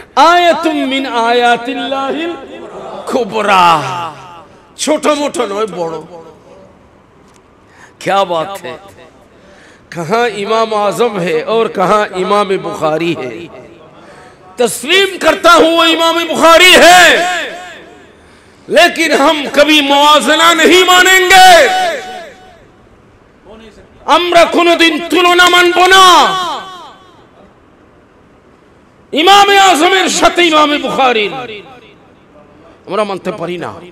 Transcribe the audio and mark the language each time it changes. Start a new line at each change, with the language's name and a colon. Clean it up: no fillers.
Arabic: আয়াতুম মিন আয়াতিল্লাহিল কুবরা,
Bangla: ছোট মোটো নয়, বড়।
Hindi: क्या बात है, कहां इमाम आजम है और कहां इमाम बुखारी है। तस्लीम करता हूं वो इमाम बुखारी है, लेकिन हम कभी मुआजना नहीं मानेंगे।
Bangla: আমরা কোনদিন তুলনা মানব না ইমামে আজমের সাথে ইমামে বুখারীর, আমরা মানতে পারি না।